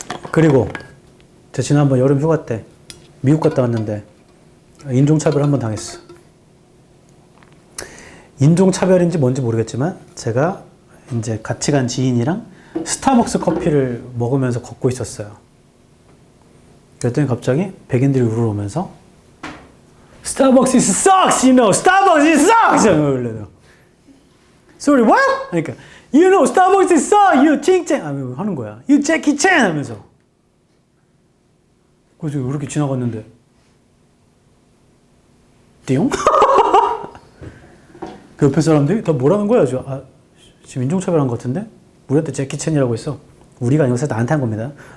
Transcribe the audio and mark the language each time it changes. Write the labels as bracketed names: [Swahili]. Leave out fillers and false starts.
[Korean] 그리고 제가 지난번 여름 휴가 때 미국 갔다 왔는데 인종차별 한번 당했어. 인종차별인지 뭔지 모르겠지만 제가 이제 같이 간 지인이랑 스타벅스 커피를 먹으면서 걷고 있었어요. 그랬더니 갑자기 백인들이 우르르오면서 [English] Starbucks sucks, you know, Starbucks sucks! Sorry, what? [Korean] 그러니까 [English] You know, Starbucks sucks, you [Korean] 칭칭 하는 거야. [English] You Jackie Chan [Korean] 하면서 그래서 이렇게 지나갔는데 띠용? 그 옆에 사람들이 다 뭐라는 거야? 지금 인종차별한 것 같은데? 우리한테 제키챈이라고 했어. 우리가 아니고 사실 나한테 한 겁니다.